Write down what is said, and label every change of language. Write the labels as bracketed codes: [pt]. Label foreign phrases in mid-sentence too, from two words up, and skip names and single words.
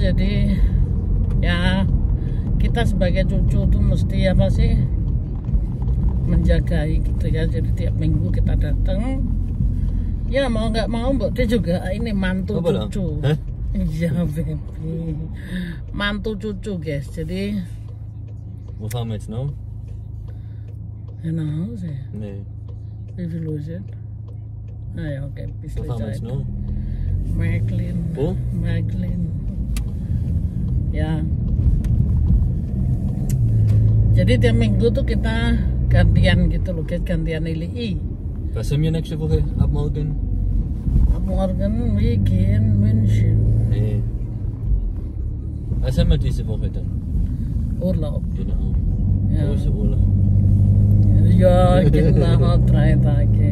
[id] Jadi ya kita sebagai cucu tuh mesti apa sih, menjagai gitu ya. Jadi tiap minggu kita datang. Ya mau nggak mau Mbok De juga ini mantu apa cucu. Iya baby, mantu cucu guys. Jadi [de] Wo fahren wir jetzt noch? ja, nach Hause. Nee. Wie viel Uhr ist es? Ah ja, okay, bis Wo fahren wir jetzt noch? Märklin. Wo? Märklin. [id] Ya. Jadi tiap minggu tuh kita gantian gitu loh, gantian LI. [de] Was haben wir nächste Woche? Ab morgen? Ab morgen wir gehen München. Nee. Was haben wir diese Woche dann? Urlaub. Genau. Ja. Große Urlaub. Ja, genau, 3 Tage.